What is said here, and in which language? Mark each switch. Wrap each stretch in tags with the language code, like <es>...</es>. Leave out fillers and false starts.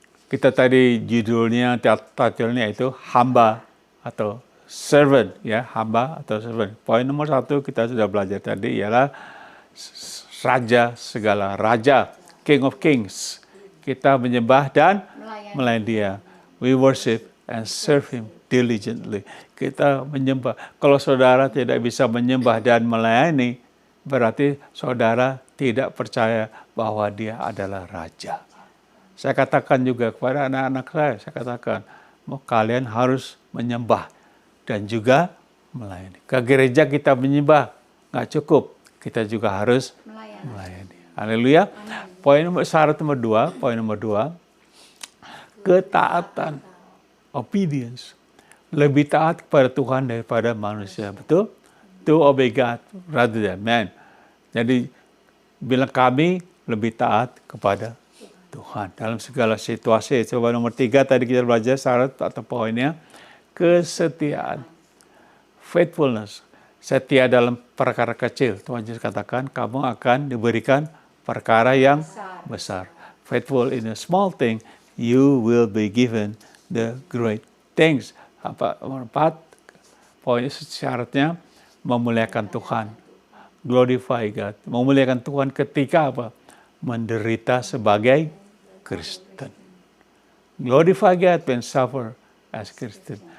<id>Kita tadi judulnya, titlenya itu hamba atau servant, ya, hamba atau servant. Poin nomor 1 kita sudah belajar tadi ialah raja segala raja, King of Kings. Kita menyembah dan melayani Dia.</id> <en>We worship and serve Him diligently.</en> <id>Kita menyembah. Kalau saudara tidak bisa menyembah dan melayani, berarti saudara tidak percaya bahwa Dia adalah raja. Saya katakan juga kepada anak-anak saya katakan, kalian harus menyembah dan juga melayani. Ke gereja kita menyembah, nggak cukup. Kita juga harus melayani. Haleluya. Syarat nomor 2, poin nomor 2, ketaatan, obedience. Lebih taat kepada Tuhan daripada manusia. Betul?</id> <en>to obey God rather than man.</en> <id>Jadi bilang kami lebih taat kepada Tuhan dalam segala situasi. Coba nomor 3 tadi kita belajar syarat atau poinnya, kesetiaan, faithfulness, setia dalam perkara kecil. Tuhan Yesus katakan kamu akan diberikan perkara yang besar.</id> <en>Faithful in a small thing, you will be given the great things.</en> <id>Nomor 4, poin syaratnya memuliakan Tuhan.</id> <en>Glorify God.</en> <id>Memuliakan Tuhan ketika apa? Menderita sebagai Kristen.</id> <en>Glorify God when suffer as Christian.</en>